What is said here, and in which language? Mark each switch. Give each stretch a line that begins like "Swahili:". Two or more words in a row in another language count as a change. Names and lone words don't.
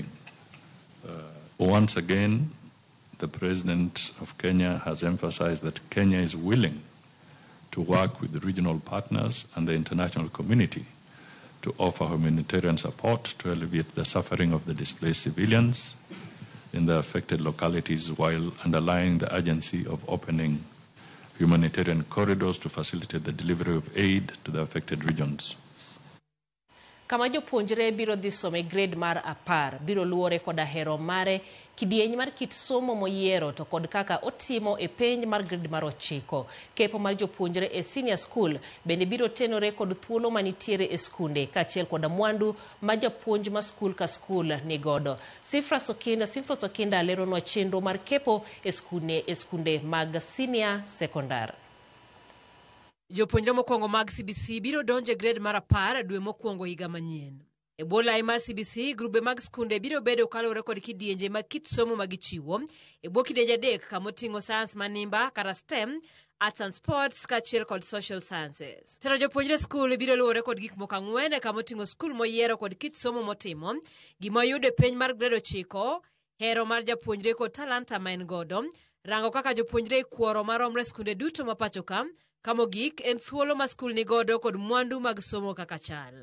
English: Once again, the President of Kenya has emphasized that Kenya is willing to work with the regional partners and the international community to offer humanitarian support to alleviate the suffering of the displaced civilians in the affected localities, while underlying the urgency of opening humanitarian corridors to facilitate the delivery of aid to the affected regions.
Luo (Kenya and Tanzania): Kama jopuonjre biro dhi some grade mar 10 biro luore koda hero mare kidieny mar kit somo moyiero to kod kaka otimo e penj mar grade mar 9. Kepo mar jopuonjre e
English: senior school
Luo (Kenya and Tanzania): bende biro tenore kod thuolo manitiere e skunde kaachiel koda mwandu ma japuonj ma skul ka skul ni godo. Sifra Sokinda leronwa chenro mar kepo e skunde mag
English: senior secondary.
Luo (Kenya and Tanzania): Jopuonjre mokwongo mag CBC biro donje grade mar 10 dwe mokwongo higa manyien. E bwo lai mar CBC, grube mag skunde biro bedo kaluwore kod kidienje mag kit somo magichiwo. E bwo kidienje 3 kamoting'o science manimba kata STEM,
English: arts and sports
Luo (Kenya and Tanzania): kaachiel kod
English: social sciences.
Luo (Kenya and Tanzania): Tero jopuonjre skul biro luwore kod gik moko 4 kamoting'o skul moyiero kod kit somo motimo, gima oyudo e penj mar grade 9, hero mar japuonjre kod talanta ma en godo, rango kaka jopuonjre kuoro maromre skunde duto mapacho kamogik en thuolo ma skul ni godo kod mwandu mag somo kaka chal.